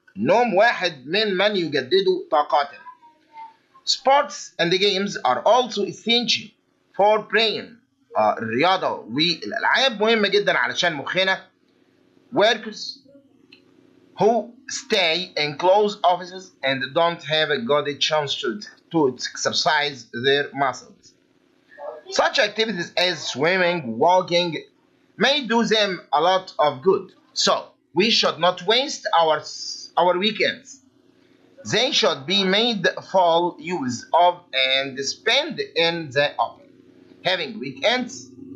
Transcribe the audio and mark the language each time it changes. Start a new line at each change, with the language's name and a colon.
Arabic: نوم واحد من يجدد طاقاتنا.
English: Sports and the games are also essential for brain.
Arabic: الرياضة والألعاب مهمة جدا علشان مخنا.
English: Workers who stay in closed offices and don't have a good chance to exercise their muscles. Such activities as swimming, walking may do them a lot of good. So we should not waste our weekends. They should be made full use of and spent in the open. Having weekends